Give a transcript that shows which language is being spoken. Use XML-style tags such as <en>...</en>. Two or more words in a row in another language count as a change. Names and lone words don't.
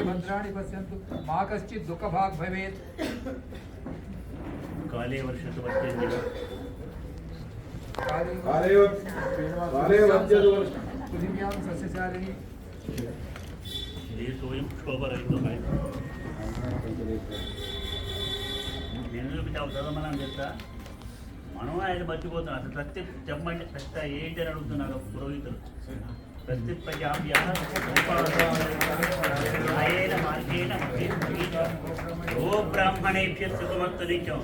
<sa>भद्राणि पश्यन्तु मा कश्चित् दुःखभाग् भवेत्. काले वर्षतु वर्षेन्द्र काले वज्रतु वर्षं. पृथिव्यां सस्यशालिनी देशोऽयं शोभरहितः.</sa> <te>నేను చదవమని చెప్తా. మనం ఆయన మర్చిపోతున్నాం. అసలు ప్రతి చెప్పండి ప్రతి ఏంటి అని అడుగుతున్నారు పురోహితులు.</te> <sa>ప్రతి గోబ్రాహ్మణేభ్య సుఖమస్తు నిత్యం.</sa>